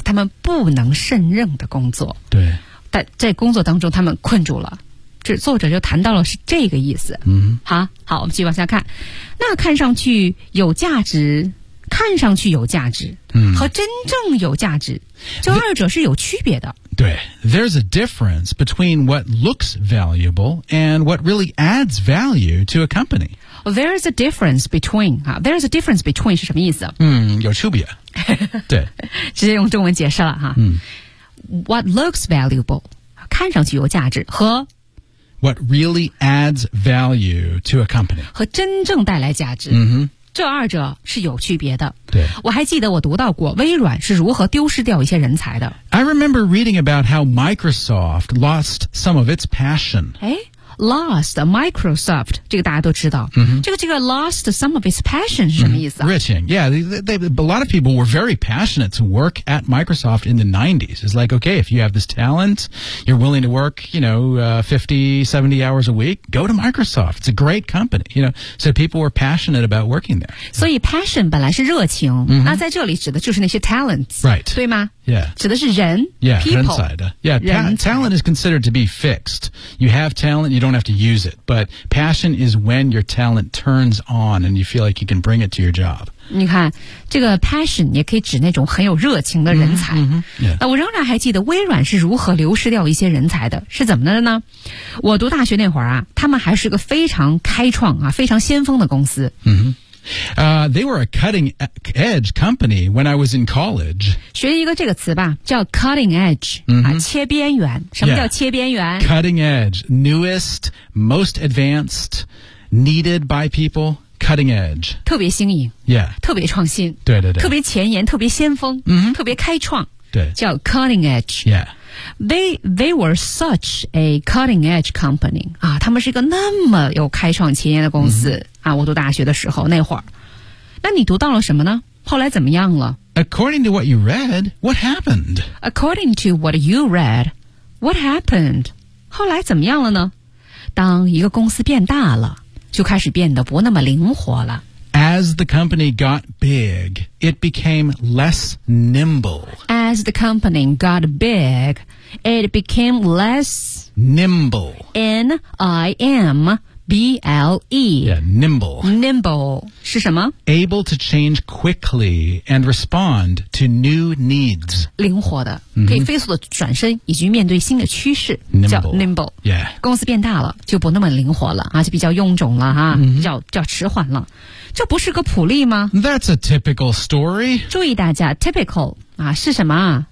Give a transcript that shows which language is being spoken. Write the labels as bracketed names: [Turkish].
[Chinese] 他们不能胜任的工作，对，但在工作当中他们困住了，这作者就谈到了是这个意思、嗯、好，我们继续往下看。那看上去有价值，看上去有价值、嗯、和真正有价值，这二者是有区别的。 [English] 对 There's a difference between what looks valuable and what really adds value to a company. There's a difference between. There's a difference between [Chinese] 是什么意思？有区别。对，直接用中文解释了哈。 [English] What looks valuable， [Chinese] 看上去有价值，和 [English] What really adds value to a company， [Chinese] 和真正带来价值。这二者是有区别的。对，我还记得我读到过微软是如何丢失掉一些人才的。 [English] I remember reading about how Microsoft lost some of its passion. [Chinese] Lost Microsoft， 这个大家都知道。这个 [English] lost some of its passion [Chinese] 是什么意思啊？ Riching. [English] A lot of people were very passionate to work at Microsoft in the 90s. It's like, okay, if you have this talent, you're willing to work, you know, 50, 70 hours a week, go to Microsoft. It's a great company, you know. So people were passionate about working there. [Chinese] 所以 passion 本来是热情，那在这里指的就是那些 talents. [English] Right. [Chinese] 对吗？ [English] Yeah. [Chinese] 指的是人 [English] Yeah, people, [Chinese] 人才的 Yeah, 人才 [English] talent is considered to be fixed. You have talent, you don't have to use it. But passion is when your talent turns on and you feel like you can bring it to your job. [Chinese] 你看这个 passion 也可以指那种很有热情的人才。 [English] Yeah. [Chinese] 我仍然还记得微软是如何流失掉一些人才的，是怎么的呢？我读大学那会儿啊，他们还是个非常开创啊，非常先锋的公司。 [English] They were a cutting edge company when I was in college. [Chinese] 学一个这个词吧，叫 cutting edge,、切边缘。什么叫切边缘？ [English] Cutting edge, newest, most advanced, needed by people, cutting edge. [Chinese] 特别新颖。 [English] Yeah. [Chinese] 特别创新。对对对。特别前沿，特别先锋，特别开创。对。叫 cutting edge. [English] Yeah. They were such a cutting edge company. [Chinese] 啊，他们是一个那么有开创前沿的公司。我读大学的时候那会儿。那你读到了什么呢？后来怎么样了？ [English] According to what you read, what happened? According to what you read, what happened? [Chinese] 后来怎么样了呢？当一个公司变大了，就开始变得不那么灵活了。 [English] As the company got big, it became less nimble. As the company got big, it became less... Nimble. N-I-M-B-L-E. Yeah, nimble. [Chinese] Nimble. 是什么? [English] Able to change quickly and respond to new needs. [Chinese] 灵活的,可以飞速的转身以及面对新的趋势。 [English] Nimble. [Chinese] 叫 nimble. [English] Yeah. [Chinese] 公司变大了,就不那么灵活了,就比较臃肿了,比较迟缓了。这不是个普利吗? [English] That's a typical story. [Chinese] 注意大家 ,typical, 啊是什么啊、